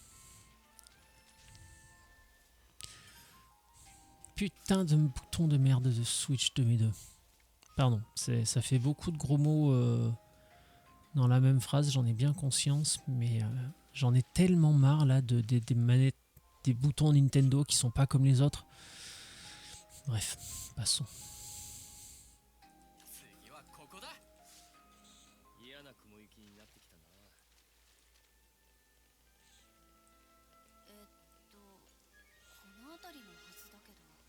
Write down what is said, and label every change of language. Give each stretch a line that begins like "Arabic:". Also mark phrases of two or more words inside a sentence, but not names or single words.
French: Putain de bouton de merde de Switch de mes deux. Pardon, ça fait beaucoup de gros mots dans la même phrase, j'en ai bien conscience, mais j'en ai tellement marre là des manettes, des boutons Nintendo qui sont pas comme les autres. Bref, passons.
Japanese: 次はここだ。嫌な雲行きになってきたな。この辺りのはずだけど。